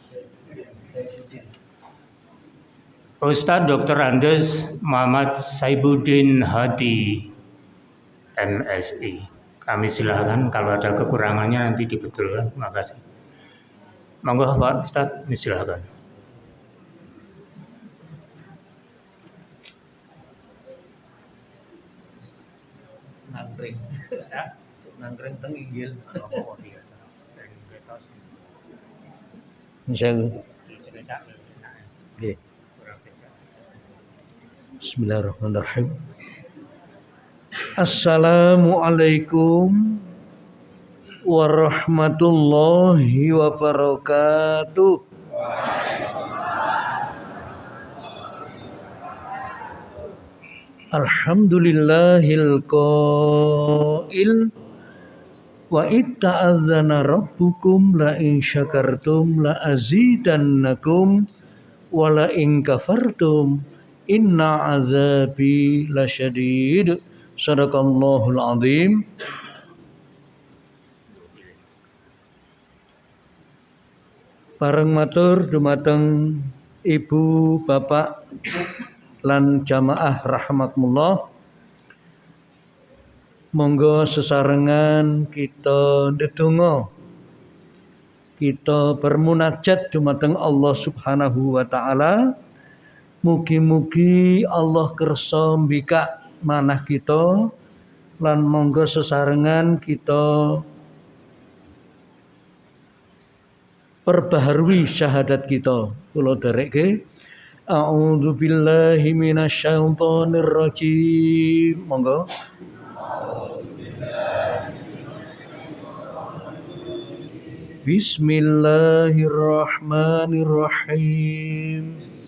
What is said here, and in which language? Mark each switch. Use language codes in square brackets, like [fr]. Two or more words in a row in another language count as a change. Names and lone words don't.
[id] Ustadz Dr. Andes Muhammad Saibuddin Hadi MSI. Kami silakan, kalau ada kekurangannya nanti dibetulkan. Terima kasih. Monggo Pak Ustadz, silakan. [jv] Nangkring teng inggil. [id] Oh, biasa. [ar] إن شاء الله. Nggih. بسم الله الرحمن الرحيم. السلام عليكم ورحمة الله وبركاته. الحمد لله القائل وإذ تأذن ربكم لئن شكرتم لأزيدنكم ولئن كفرتم إن عذابي لشديد. صدق الله العظيم. [jv] Bareng matur dumateng ibu bapak lan jamaah rahmatullah, monggo sesarengan kita ndedonga, kita bermunajat dumateng Allah [ar] سبحانه وتعالى. [jv] Mugi-mugi Allah kersa mbikak manah kita lan monggo sesarengan kita perbaharui syahadat kita. Kula dherekke [ar] أعوذ بالله من الشيطان الرجيم. [jv] Monggo. [ar] بسم الله الرحمن الرحيم.